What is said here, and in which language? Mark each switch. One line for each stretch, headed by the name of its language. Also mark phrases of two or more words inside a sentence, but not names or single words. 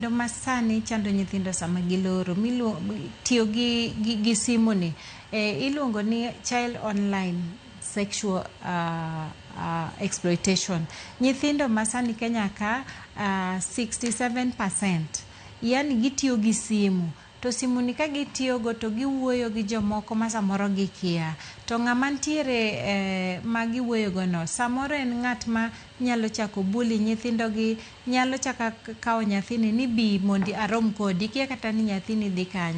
Luo (Kenya and Tanzania): Masani chando nyithindo sama giloro tiyo gi simu ni iluongo ni
English: child online sexual exploitation.
Luo (Kenya and Tanzania): Nyithindo masani Kenya ka 67% yani gitiyo gi simu. To simu ni ka gitiyo go to giwuoyo gi jomoko ma samoro gikia. To ng'ama ntiere ma giwuoyo go no samoro en ng'at ma nyalo chako bully nyithindo gi, nyalo chaka kao nyathini ni bi mondi arom kodi, kia kata ni nyathini dhi kanye.